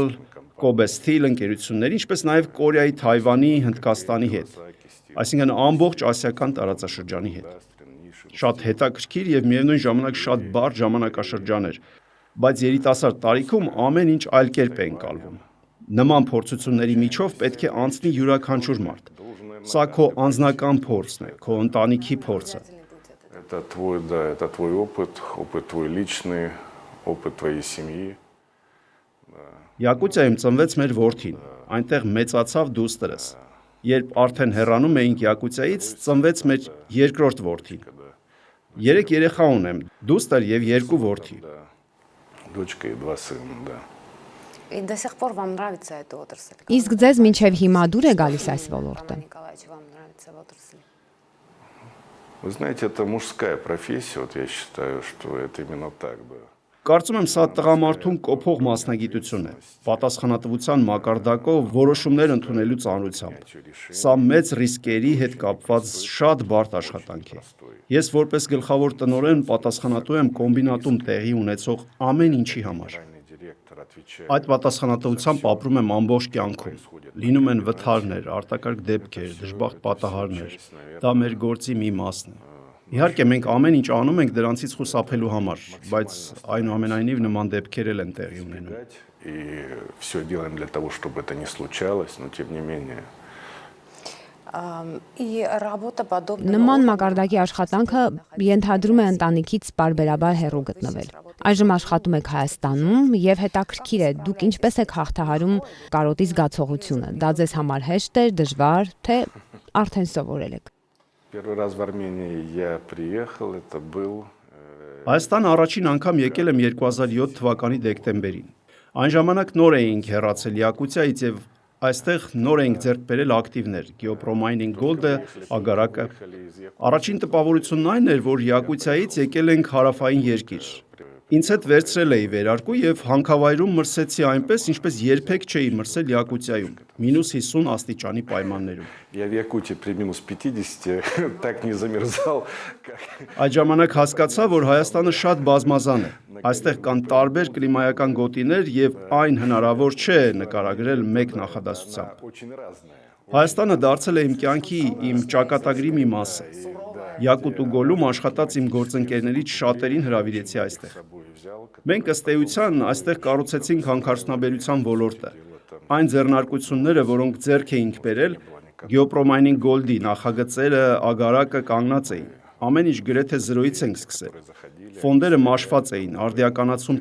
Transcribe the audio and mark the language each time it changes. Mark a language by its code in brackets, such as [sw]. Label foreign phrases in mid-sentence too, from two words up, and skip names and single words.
[hy] Kobe Steel ընկերությունների, ինչպես նաև Կորեայի, Թայվանի, Հնդկաստանի հետ, այսինքն ամբողջ ասիական տարածաշրջանի հետ։ Շատ հետաքրքիր եւ միևնույն ժամանակ շատ բարդ ժամանակաշրջան էր, բայց երիտասարդ տարիքում ամեն ինչ այլ կերպ է ընկալվում։ Նման փորձությունների միջով պետք է անցնի յուրաքանչյուր մարդ։ Սա քո անձնական փորձն է, քո ընտանիքի փորձը։ [ru] Это твой опыт твой личный, опыт твоей семьи. [hy] Յակուտիայում ծնվեց մեր որդին, այնտեղ մեծացավ դուստրս։ Երբ արդեն հեռանում էինք Յակուտիայից, ծնվեց մեր երկրորդ որդին։ 3 երեխա ունեմ, դուստր եւ 2 որդի։ [ru] Дочка и 2 сына, да. И до сих пор вам нравится эта отрасль? [hy] Իսկ ձեզ մինչև հիմա դուր է գալիս այս ոլորտը։ [ru] Вам нравится в отрасли? Вы знаете, это мужская профессия, вот я считаю, что это именно так, да. [hy] Կարծում եմ սա տղամարդուն կոփող մասնագիտություն է, պատասխանատվության մակարդակով որոշումներ ընդունելու ծանրությամբ։ Սա մեծ ռիսկերի հետ կապված շատ բարդ աշխատանք է։ Ես որպես գլխավոր տնօրեն պատասխանատու եմ կոմբինատում տեղի ունեցող ամեն ինչի համար։ Այդ պատասխանատվությամբ ապրում եմ ամբողջ կյանքում։ Լինում են վթարներ, արտակարգ դեպքեր, դժբախտ պատահարներ։ Դա մեր գործի մի մասն է։ Իհարկե մենք ամեն ինչ անում ենք դրանցից խուսափելու համար, բայց այնուամենայնիվ նման դեպքեր են տեղի ունենում։ [ru] И все делаем для того, чтобы это не случалось, но тем не менее. И работа подобного. [hy] Նման մակարդակի աշխատանքը ենթադրում է ընտանիքից պարբերաբար հեռու գտնվել։ Այժմ աշխատում եք Հայաստանում եւ հետաքրքիր է, դուք ինչպես եք հաղթահարում կարոտի զգացողությունը։ Դա ձեզ համար հեշտ է, դժվար, թե արդեն սովորել եք։ [ru] Первый раз в Армении я приехал, это был [hy] Հայաստան առաջին անգամ եկել եմ 2007 թվականի դեկտեմբերին։ Այն ժամանակ նոր էինք հեռացել Յակուտիայից եւ այստեղ նոր էինք ձեռք բերել ակտիվներ, Geopromaining Gold-ը, ագարակը։ Առաջին տպավորությունն այն էր, որ Յակուտիայից եկել ենք հարավային երկիր։ Ինձ հետ վերցրել էի վերարկու եւ հանքավայրում մրսեցի այնպես, ինչպես երբեք չէի մրսել Յակուտիայում, -50 աստիճանի պայմաններում։ [ru] Я в Якутии при -50 так не замерзал, как. [hy] Այդ ժամանակ հասկացա, որ Հայաստանը շատ բազմազան է։ Այստեղ կան տարբեր կլիմայական գոտիներ եւ այն հնարավոր չէ նկարագրել մեկ նախադասությամբ։ [ru] Очень разная. [hy] Հայաստանը դարձել է իմ կյանքի, իմ ճակատագրի մի մասը։ Յակուտ ու Գոլում աշխատած իմ գործընկերներից շատերին հրավիրեցի այստեղ։ Մենք ըստ էության այստեղ կառուցեցինք հանքարդյունաբերության ոլորտը։ Այն ձեռնարկությունները, որոնք ձեռք էինք բերել, Geopromaining Gold-ի նախագծերը, ագարակը կանգնած էին։ Ամեն ինչ գրեթե զրոյից ենք սկսել։ Ֆոնդերը մաշված էին, արդիականացում